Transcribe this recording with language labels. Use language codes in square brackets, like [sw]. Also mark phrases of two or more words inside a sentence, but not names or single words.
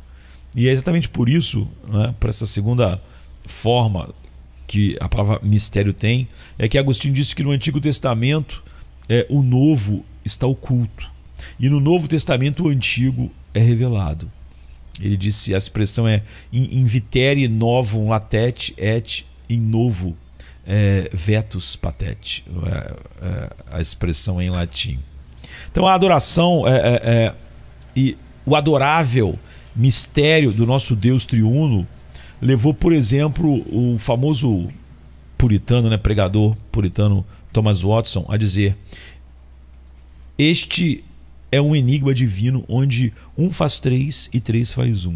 [pt] E é exatamente por isso, né, para essa segunda forma que a palavra mistério tem, é que Agostinho disse que no Antigo Testamento o novo está oculto, e no Novo Testamento o antigo é revelado. Ele disse, a expressão é [la] in vitere novum latet et in novo vetus patet, [pt] a expressão é em latim. Então a adoração e o adorável mistério do nosso Deus triuno levou, por exemplo, o famoso puritano, pregador puritano Thomas Watson a dizer: este é um enigma divino onde 1 faz 3 e 3 faz 1.